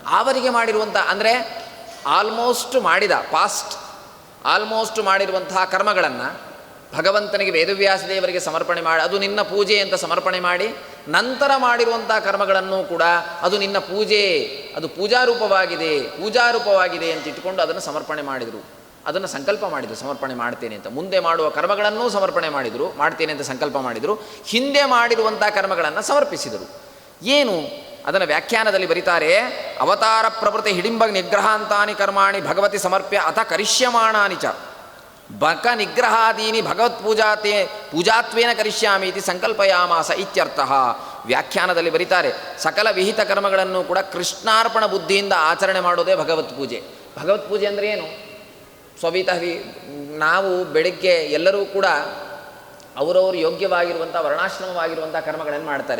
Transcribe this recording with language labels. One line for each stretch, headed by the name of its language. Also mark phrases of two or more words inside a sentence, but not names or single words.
Kannada: ಅವರಿಗೆ ಮಾಡಿರುವಂಥ ಅಂದರೆ ಆಲ್ಮೋಸ್ಟ್ ಮಾಡಿರುವಂತಹ ಕರ್ಮಗಳನ್ನು ಭಗವಂತನಿಗೆ ವೇದವ್ಯಾಸ ದೇವರಿಗೆ ಸಮರ್ಪಣೆ ಮಾಡಿ ಅದು ನಿನ್ನ ಪೂಜೆ ಅಂತ ಸಮರ್ಪಣೆ ಮಾಡಿ, ನಂತರ ಮಾಡಿರುವಂಥ ಕರ್ಮಗಳನ್ನು ಕೂಡ ಅದು ನಿನ್ನ ಪೂಜೆ, ಅದು ಪೂಜಾರೂಪವಾಗಿದೆ ಅಂತ ಇಟ್ಟುಕೊಂಡು ಅದನ್ನು ಸಮರ್ಪಣೆ ಮಾಡಿದರು. ಅದನ್ನು ಸಂಕಲ್ಪ ಮಾಡಿದರು, ಸಮರ್ಪಣೆ ಮಾಡ್ತೇನೆ ಅಂತ. ಮುಂದೆ ಮಾಡುವ ಕರ್ಮಗಳನ್ನೂ ಸಮರ್ಪಣೆ ಮಾಡಿದರು, ಮಾಡ್ತೇನೆ ಅಂತ ಸಂಕಲ್ಪ ಮಾಡಿದರು. ಹಿಂದೆ ಮಾಡಿರುವಂಥ ಕರ್ಮಗಳನ್ನು ಸಮರ್ಪಿಸಿದರು. ಏನು ಅದನ್ನು ವ್ಯಾಖ್ಯಾನದಲ್ಲಿ ಬರೀತಾರೆ,
Sanskrit: ಅವತಾರ ಪ್ರವೃತ್ತಿ ಹಿಡಿಂಬ ನಿಗ್ರಹಾಂತಾನಿ ಕರ್ಮಾಣಿ ಭಗವತಿ ಸಮರ್ಪ್ಯ ಅಥ ಕರಿಷ್ಯಮಾಣಾನಿ ಚ ಬಕ ನಿಗ್ರಹಾದೀನಿ ಪೂಜಾತ್ವೇನ ಕರಿಷ್ಯಾಮಿ ಇತಿ ಸಂಕಲ್ಪಯಾಮಾಸ ಇತ್ಯರ್ಥಃ.
Kannada: ವ್ಯಾಖ್ಯಾನದಲ್ಲಿ ಬರೀತಾರೆ, ಸಕಲ ವಿಹಿತ ಕರ್ಮಗಳನ್ನು ಕೂಡ ಕೃಷ್ಣಾರ್ಪಣ ಬುದ್ಧಿಯಿಂದ ಆಚರಣೆ ಮಾಡೋದೇ ಭಗವತ್ ಪೂಜೆ. ಭಗವತ್ ಪೂಜೆ ಅಂದರೆ ಏನು? ನಾವು ಬೆಳಗ್ಗೆ ಎಲ್ಲರೂ ಕೂಡ ಅವರವರು ಯೋಗ್ಯವಾಗಿರುವಂಥ ವರ್ಣಾಶ್ರಮವಾಗಿರುವಂಥ ಕರ್ಮಗಳನ್ನು ಮಾಡ್ತಾರೆ.